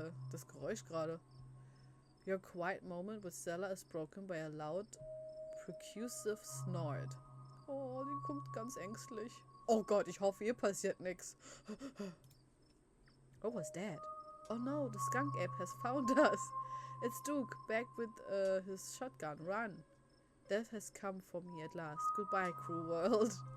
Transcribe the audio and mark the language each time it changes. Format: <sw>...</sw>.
<de>Das Geräusch gerade.</de> <en>Your quiet moment with Stella is broken by a loud, percussive snort.</en> <de>Oh, die kommt ganz ängstlich. Oh Gott, ich hoffe, ihr passiert nichts.</de> <en>What was that? Oh no, the skunk ape has found us. It's Duke, back with his shotgun. Run. Death has come for me at last. Goodbye, cruel world.</en>